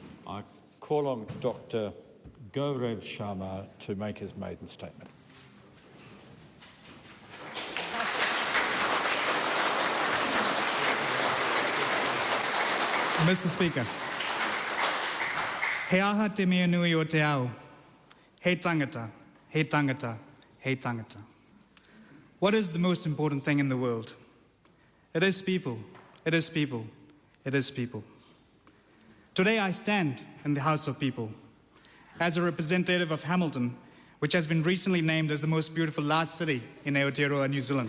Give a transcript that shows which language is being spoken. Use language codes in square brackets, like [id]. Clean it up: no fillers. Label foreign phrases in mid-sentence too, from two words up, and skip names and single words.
[en] I call on Dr Gaurav Sharma to make his maiden statement. Mr. Speaker, [mi] he aha te mea nui o te ao, he tangata, he tangata, he tangata. [en] What is the most important thing in the world? It is people, it is people, it is people. Today I stand in the House of People as a representative of Hamilton, which has been recently named as the most beautiful large city in Aotearoa, New Zealand.